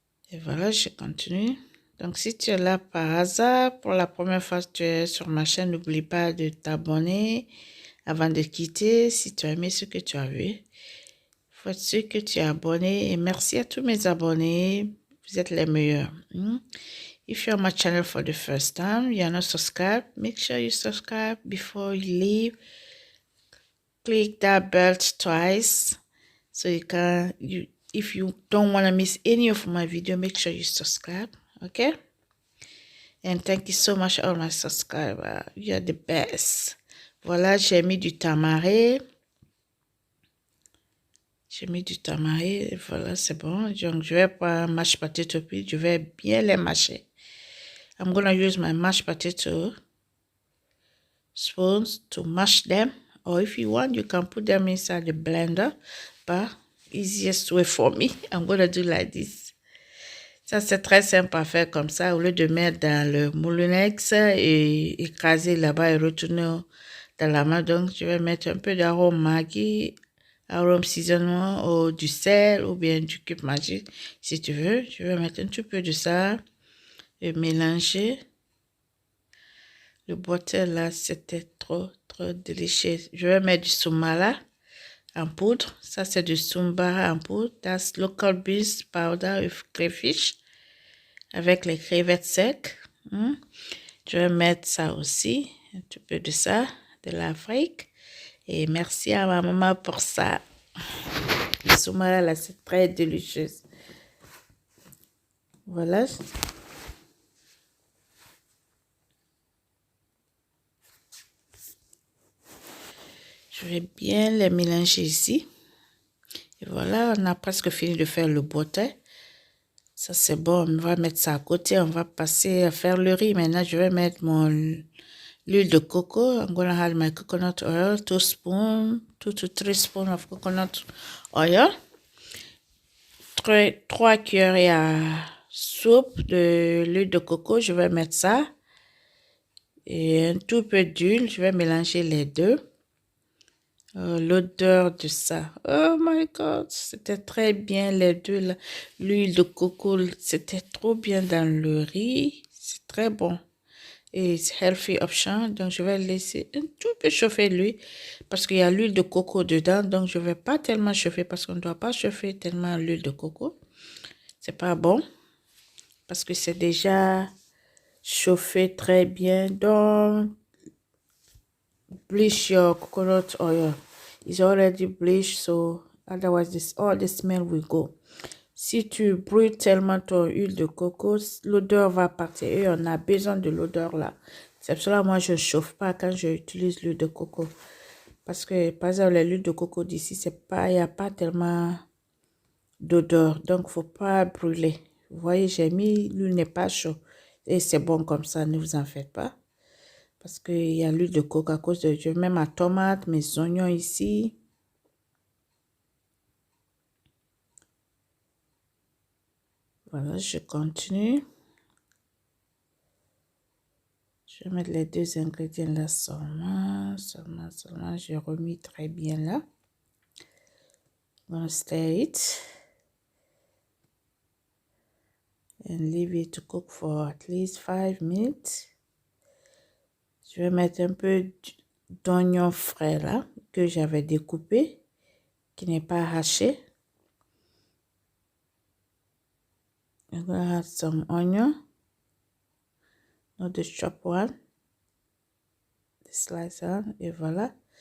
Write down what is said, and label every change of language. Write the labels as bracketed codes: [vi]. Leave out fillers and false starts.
[fr] Et voilà, je continue. Donc, si tu es là par hasard, pour la première fois que tu es sur ma chaîne, n'oublie pas de t'abonner avant de quitter. Si tu as aimé ce que tu as vu, faut être sûr que tu es abonné. Et merci à tous mes abonnés. Vous êtes les meilleurs. [en] If you're on my channel for the first time, you're not subscribed, make sure you subscribe before you leave. Click that bell twice so you can... If you don't want to miss any of my video, make sure you subscribe, okay? And thank you so much, all my subscribers. You're the best. [fr] Voilà, j'ai mis du tamarin. J'ai mis du tamarin. Voilà, c'est bon. Donc, je vais pas mashed potato puis je vais bien les mâcher. [en] I'm gonna use my mashed potato spoons to mash them. Or if you want, you can put them inside the blender. But easiest way for me, I'm gonna do like this. [fr] Ça, c'est très simple à faire comme ça. Au lieu de mettre dans le moulinex et écraser là-bas et retourner dans la main. Donc, je vais mettre un peu d'arôme Maggi, arôme seasonement ou du sel ou bien du cube magique si tu veux. Je vais mettre un petit peu de ça et mélanger. Le botté là, c'était trop délicieux. Je vais mettre du soumala en poudre. Ça, c'est du soumara en poudre. [en] That's local beans powder with crayfish. [fr] Avec les crevettes secs. Je vais mettre ça aussi. Un petit peu de ça, de l'Afrique. Et merci à ma maman pour ça. Le soumara, là, c'est très délicieux. Voilà. Je vais bien les mélanger ici. Et voilà, on a presque fini de faire le botté. Ça, c'est bon. On va mettre ça à côté. On va passer à faire le riz. Maintenant, je vais mettre l'huile de coco. [en] I'm going to add my coconut oil. 2 to 3 spoons of coconut oil. [fr] 3 cuillères à soupe de l'huile de coco. Je vais mettre ça. Et un tout peu d'huile. Je vais mélanger les deux. L'odeur de ça. [en] Oh my God, [fr] c'était très bien les deux. L'huile de coco, c'était trop bien dans le riz. C'est très bon. Et c'est healthy option. Donc, je vais laisser un tout peu chauffer l'huile parce qu'il y a l'huile de coco dedans. Donc, je ne vais pas tellement chauffer parce qu'on ne doit pas chauffer tellement l'huile de coco. C'est pas bon parce que c'est déjà chauffé très bien. [en] Donc, bleach your coconut oil. It's already bleached, so otherwise all the smell will go. [fr] Si tu brûles tellement ton huile de coco, l'odeur va partir et on a besoin de l'odeur là. C'est pour cela que moi je ne chauffe pas quand j'utilise l'huile de coco. Parce que par exemple l'huile de coco d'ici, il n'y a pas tellement d'odeur. Donc faut pas brûler. Vous voyez, j'ai mis, l'huile n'est pas chaude. Et c'est bon comme ça, ne vous en faites pas. Parce qu'il y a l'huile de coco à cause de... Je mets ma tomate, mes oignons ici. Voilà, je continue. Je vais mettre les 2 ingrédients là seulement. J'ai remis très bien là. [en] I'm gonna stir it and leave it to cook for at least 5 minutes. [fr] Je vais mettre un peu d'oignon frais là que j'avais découpé, qui n'est pas haché. [en] I'm gonna add some onion, not the chopped one, the slice one, [fr] et voilà.